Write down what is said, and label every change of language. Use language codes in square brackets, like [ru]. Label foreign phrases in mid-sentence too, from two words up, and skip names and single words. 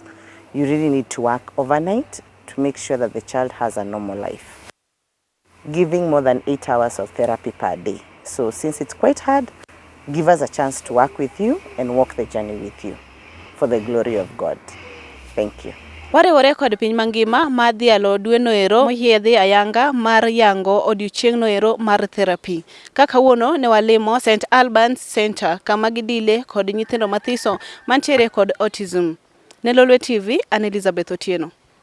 [en] You really need to work overnight to make sure that the child has a normal life. giving more than 8 hours of therapy per day. So since it's quite hard, give us a chance to work with you and walk the journey with you for the glory of God. Thank you. [luo] Wariwore kod piny mangima madhialo dweno ero moyiedhi ayanga mar yango odiochieng'no ero mar therapy. Kaka wuono ne walimo St.ALBANS Center kama gidile kod nyithindo mathiso mantiere kod autism. Ne Lolwe TV, an Elizabeth Otieno.